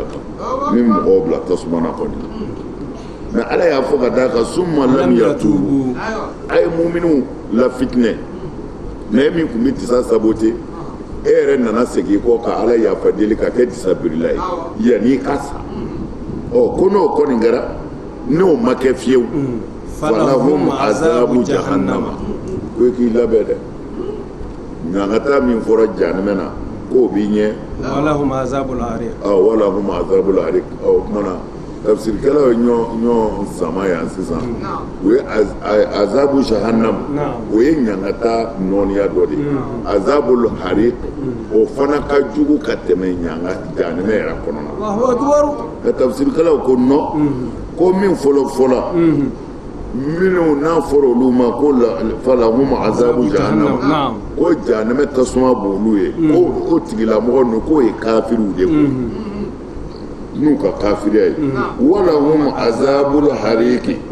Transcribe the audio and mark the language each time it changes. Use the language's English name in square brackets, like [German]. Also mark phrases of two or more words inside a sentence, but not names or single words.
[Bambara] kan ni mɔgɔw bila tasuma na kɔni mais ala y'a fɔ ka d'a kan [Arabic] ثم لم يتوبوا [Bambara] a ye muminiw la fitinɛ mais e min tun bɛ disa saboter e yɛrɛ nana segin kɔ ka ala yafa deli ka kɛ disa birila ye yanni ka sa ko n'o kɔni kɛra n'o ma kɛ fiyewu [Arabic] فلهم عذاب جهنم [Bambara] ko i k'i labɛn dɛ ɲangata min fɔra jahanama na k'o b'i ɲɛ [Arabic] ولهم عذاب الحريق ولهم عذاب الحريق [Bambara] o kumana tafsirikɛlaw ye ɲɔ sama yan sisan o ye [Arabic] عذاب جهنم [Bambara] o ye ɲangata nɔniya dɔ de ye azabul hariq o fana ka jugu ka tɛmɛ jahanama yɛrɛ kɔnɔna na tafsirikɛlaw ko non ko min fɔlɔ minnu n'a fɔra olu ma ko [Arabic] فلهم عذاب جهنم [Bambara] ko jahanama tasuma b'olu ye ko o tigilamɔgɔ ninnu k'o ye kafiriw de ko n'u ka kafiriya ye [Arabic] ولهم عذاب الحريق